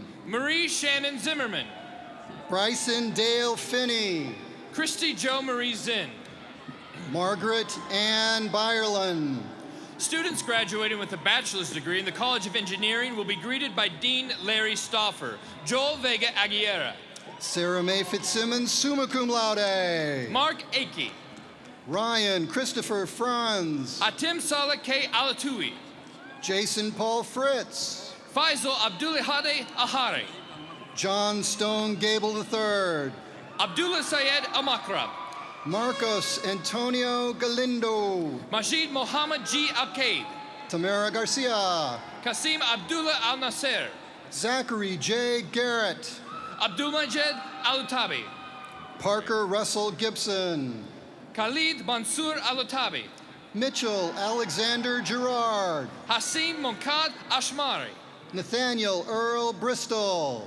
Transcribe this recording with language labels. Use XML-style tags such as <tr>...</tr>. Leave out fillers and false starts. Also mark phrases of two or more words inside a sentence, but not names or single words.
<en>Marie Shannon Zimmerman. Bryson Dale Finney. Christy Jo Marie Zinn. Margaret Ann Byerland. Students graduating with a bachelor's degree in the College of Engineering will be greeted by Dean Larry Stauffer. Joel Vega Aguilera. Sarah Mae Fitzsimmons,</en> <la>summa cum laude.</la> <en>Mark Akey. Ryan Christopher Franz. Atim Salah K. Alatui. Jason Paul Fritz. Faisal Abdulahade Ahari. John Stone Gable III. Abdullah Sayed Amakrab. Marcos Antonio Galindo. Majid Mohammed G. Al-Qaid. Tamara Garcia. Kasim Abdullah Al-Nasser. Zachary J. Garrett. Abdulmajed Al-Utabi. Parker Russell Gibson. Khalid Mansour Al-Utabi. Mitchell Alexander Gerard. Hassim Moncad Ashmari. Nathaniel Earl Bristol.</en>